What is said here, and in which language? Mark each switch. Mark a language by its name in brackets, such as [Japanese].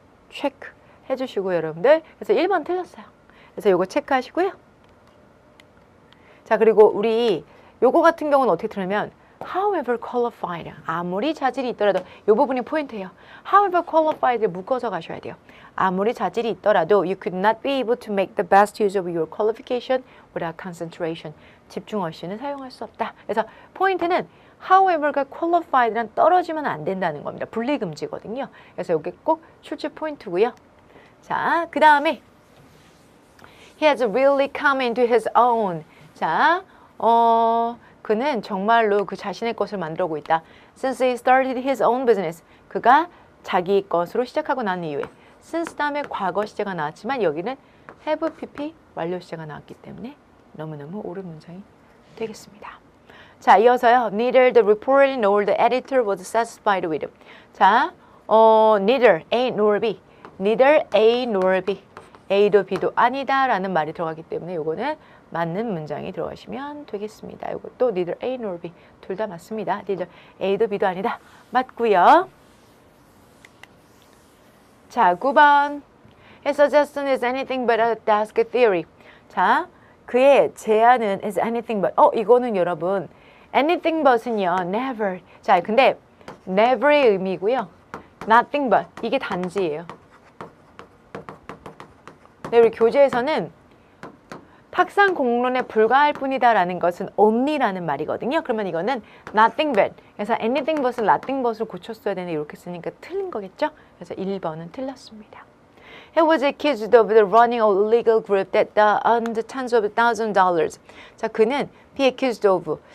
[Korean] 체크 해주시고 여러분들 그래서 1번 틀렸어요. 그래서 요거 체크하시고요. 자, 그리고 우리 요거 같은 경우는 어떻게 틀냐면 [English] however qualified [Korean] 아무리 자질이 있더라도 요 부분이 포인트예요. however qualified를 묶어서 가셔야 돼요. 아무리 자질이 있더라도 [English] you could not be able to make the best use of your qualification without concentration. [Korean] 집중 없이는 사용할 수 없다. 그래서 포인트는 however가 qualified랑 떨어지면 안 된다는 겁니다. 분리금지거든요. 그래서 이게 꼭 출제 포인트고요. [English] 자, 그 다음에 he has really come into his own. [Korean] 자, 그는 정말로 그 자신의 것을 만들어오고 있다. [English] Since he started his own business. [Korean] 그가 자기 것으로 시작하고 난 이후에 since 다음에 과거 시제가 나왔지만 여기는 have pp 완료 시제가 나왔기 때문에 너무너무 옳은 문장이 되겠습니다. 자, 이어서요. [English] Neither the reporter nor the editor was satisfied with. 자, neither A nor B. Neither A nor B. [Korean] A도 B도 아니다 라는 말이 들어가기 때문에 요거는 맞는 문장이 들어가시면 되겠습니다. 이것도 neither A nor B 둘 다 맞습니다. neither A도 B도 아니다. 맞고요. 자, 9번. [English] His suggestion is anything but a desk theory. [Korean] 자, 그의 제안은 [English] is anything but. [Korean] 이거는 여러분 anything but은요. [English] never. [Korean] 자, 근데 never의 의미고요. nothing but. 이게 단지예요. 네, 우리 교재에서는 탁상 공론에 불과할 뿐이다라는 것은 only라는 말이거든요. 그러면 이거는 nothing but. 그래서 anything but은 nothing but을 고쳤어야 되는데 이렇게 쓰니까 틀린 거겠죠? 그래서 1번은 틀렸습니다. [English] He was accused of running a illegal group that earned tens of thousands of dollars. [Korean] 자, 그는 [English] be accused of.